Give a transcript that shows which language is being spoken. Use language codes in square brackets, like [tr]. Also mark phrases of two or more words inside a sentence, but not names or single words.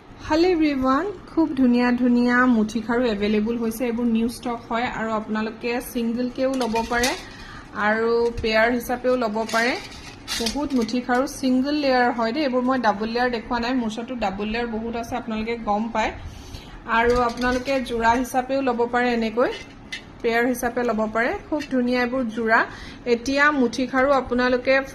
[en] hello everyone [as] খুব ধুনীয়া ধুনীয়া মুঠি খাৰু এভেইলেবল হৈছে এবো [en] new stock [as] হয় আৰু আপোনালোকে সিঙ্গল কেও লব পাৰে আৰু পেয়াৰ হিচাপেও লব পাৰে বহুত মুठी খাৰু [en] single layer [as] হয় দে এবোৰ মই [en] double layer [as] দেখুৱা নাই মোৰছটো [en] double layer [as] বহুত আছে আপোনালোকে গম পায় আৰু আপোনালোকে জোৰা হিচাপেও লব পাৰে এনেকৈ পেয়াৰ হিচাপে লব পাৰে খুব ধুনিয়া এবোৰ জোৰা এতিয়া মুঠি খাৰু আপোনালোকে